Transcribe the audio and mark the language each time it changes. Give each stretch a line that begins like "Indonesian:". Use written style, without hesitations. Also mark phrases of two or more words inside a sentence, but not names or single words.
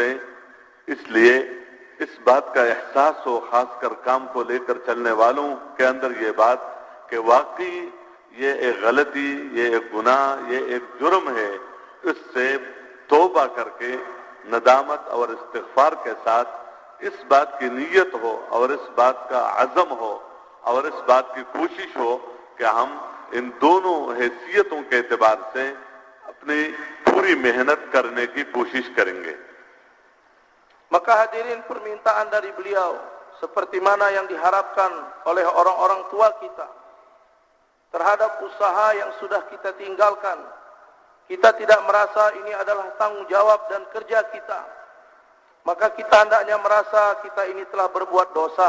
Urdu: اس لیے اس بات کا احساس ہو، خاص کر کام کو لے کر چلنے والوں کے اندر یہ بات کہ واقعی یہ ایک غلطی، یہ ایک گناہ، یہ ایک جرم ہے، اس سے توبہ کر کے ندامت اور استغفار کے ساتھ اس بات کی نیت ہو اور اس بات کا عزم ہو اور اس بات کی کوشش ہو کہ ہم ان دونوں حیثیتوں کے اعتبار سے اپنی پوری محنت کرنے کی کوشش کریں گے.
Indonesian: Maka hadirin, permintaan dari beliau seperti mana yang diharapkan oleh orang-orang tua kita terhadap usaha yang sudah kita tinggalkan. Kita tidak merasa ini adalah tanggung jawab dan kerja kita, maka kita hendaknya merasa kita ini telah berbuat dosa.